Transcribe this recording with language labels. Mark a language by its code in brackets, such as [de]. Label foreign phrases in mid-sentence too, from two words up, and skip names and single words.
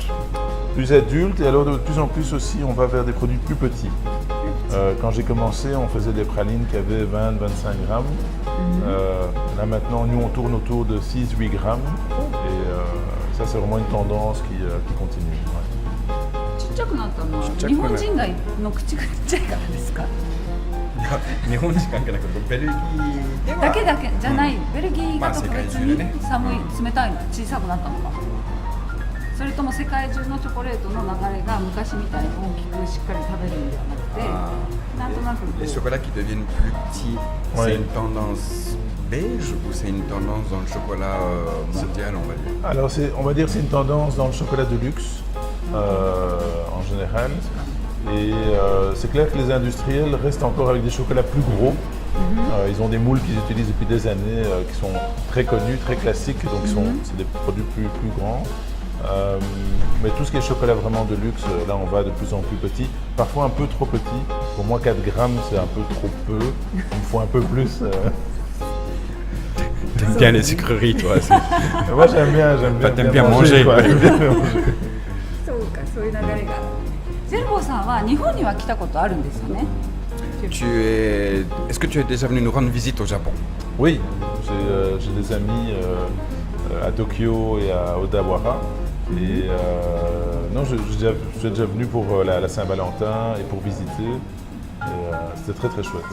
[fr] Plus adulte, et alors de plus en plus aussi, on va vers des produits plus petits. Quand j'ai commencé, on faisait des pralines qui avaient 20-25 grammes. Là maintenant, nous on tourne autour de 6-8 grammes. Et ça, c'est vraiment une tendance qui continue. [ja] ちっちゃくなったのは日本人がの口がちっちゃいからですか？日本人関係なくベルギーではだけじゃない、ベルギーが特別に寒い、冷たいの小さくなったのか、それとも世界中のチョコレートの流れが昔みたいに大きくしっかり食べるんではなくて、なんとなく [fr] les chocolats qui deviennent plus petits, c'est une tendance belge ou c'est une tendance dans le chocolat mondial, on va dire? Alors on va dire que c'est une tendance dans le chocolat de luxe en général. Et c'est clair que les industriels restent encore avec des chocolats plus gros. Ils ont des moules qu'ils utilisent depuis des années, qui sont très connus, très classiques, donc c'est des produits plus grands. Mais tout ce qui est chocolat vraiment de luxe, là on va de plus en plus petit, parfois un peu trop petit. Pour moi 4 grammes c'est un peu trop peu, il me faut un peu plus. T'aimes bien les sucreries, toi. Moi, j'aime bien, T'aimes bien manger, quoi. quoi. J'aime bien manger. [ja] そうか、そういう流れが。ゼルボさんは日本には来たことあるんですよね。 [fr] Est-ce que tu es déjà venu nous rendre visite au Japon? Oui, j'ai des amis à Tokyo et à Odawara. Et non, je suis déjà venu pour la Saint-Valentin et pour visiter. Et, c'était très très chouette.